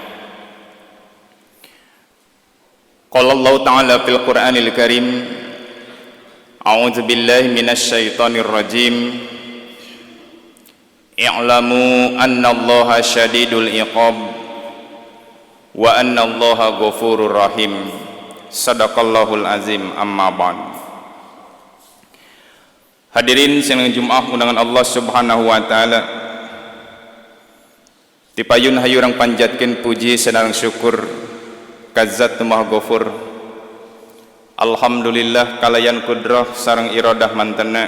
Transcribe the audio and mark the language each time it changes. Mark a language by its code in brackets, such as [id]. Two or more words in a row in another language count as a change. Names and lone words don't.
[ar] قال الله تعالى في القرآن الكريم، أعوذ بالله من الشيطان الرجيم. اعلموا أن الله شديد العقاب وأن الله غفور رحيم. صدق الله العظيم. أما بعد. [su] Hadirin sidang Jumat undangan Allah [ar] سبحانه وتعالى. [su] Tipayun hayurang panjatkeun puji sareng syukur ka Zat Maha Ghafur. Alhamdulillah kalayan kudrah sareng iradah mantena.